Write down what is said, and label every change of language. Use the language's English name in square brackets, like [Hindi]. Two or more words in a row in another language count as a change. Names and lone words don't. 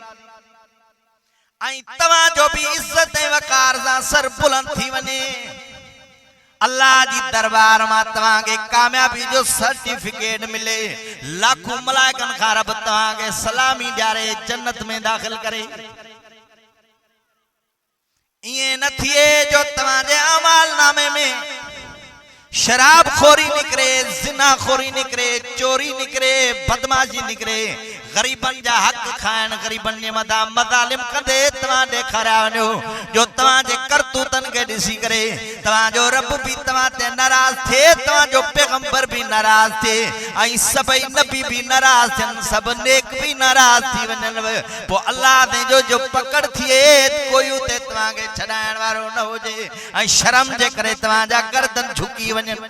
[Sindhi] आई तव्हांजो भी इज्जत ऐं वकार सां सर बुलंद थी वञे अल्लाह जी दरबार मां तव्हांखे कामयाबी जो सर्टिफिकेट मिले लाखों मलाइकनि खां रब तव्हांखे सलामी ॾियारे जन्नत में दाख़िल करे ईअं न थिए जो तव्हांजे अमाल नामे में शराब खोरी निकरे जिना खोरी निकरे चोरी निकरे बदमाशी निकरे गरीबन जा हक खाइण गरीबन जे मथा मज़ालिम कंदे तव्हां ॾेखारिया वञो जो तव्हांजे करतूतन खे ॾिसी करे तव्हांजो रब भी तव्हां ते नाराज़ थिए तव्हांजो पैगंबर भी नाराज़ थिए ऐं सभई नबी भी नाराज़ थियनि सभु नेक भी नाराज़ थी वञनि पोइ अल्लाह जो पकड़ थिए कोई उते तव्हांखे छॾाइण वारो न हुजे ऐं शर्म जे करे तव्हांजा गर्दन झुकी वञनि